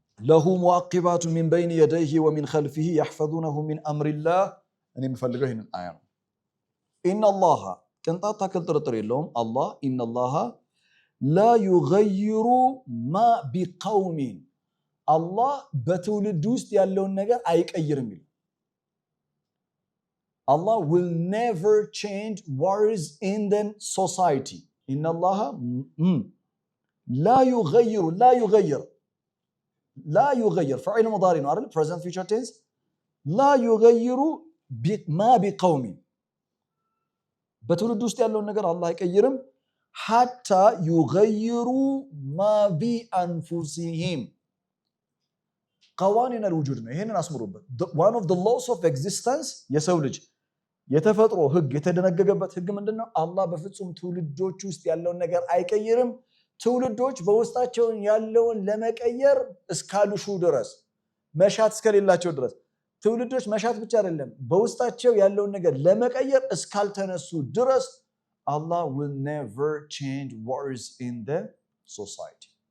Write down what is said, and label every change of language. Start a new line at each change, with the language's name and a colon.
Arabic: له معقبات من بين يديه ومن خلفه يحفظونه من أمر الله
Amharic: እኔ የምፈልገው ይሄንን አያ ነው
Arabic: إن الله
Amharic: ቅንጣት ታክል ጥርጥር የለውም አላህ
Arabic: إن الله لا يغير ما بقوم
Amharic: አላህ በትውልድ ውስጥ ያለውን ነገር አይቀይርም ይላል
English: Allah will never change what is in the society.
Arabic: Inna Allah la yughayyiru فعل مضارع
Amharic: ነው አይደል?
English: present future tense
Arabic: لا يغير ما بقوم
Amharic: በትውልድ ውስጥ ያለውን ነገር አላህ አይቀይርም
Arabic: حتى يغيروا ما بأنفسهم قوانين الوجود
Amharic: ነው ይሄንን አስምሩበት
English: one of the laws of existence
Amharic: የሰው ልጅ የተፈጥሮ ህግ የተደነገገበት ህግ ምንድነው አላህ በፍጹም ትውልዶች ውስጥ ያለውን ነገር አይቀይርም ትውልዶች በውስጣቸው ያለውን ለመቀየር እስካሉሹ ድረስ መሻት እስከሌላቸው ድረስ ትውልዶች መሻት ብቻ አይደለም በውስጣቸው ያለውን ነገር ለመቀየር እስካልተነሱ ድረስ
English: Allah will never change what is in the society.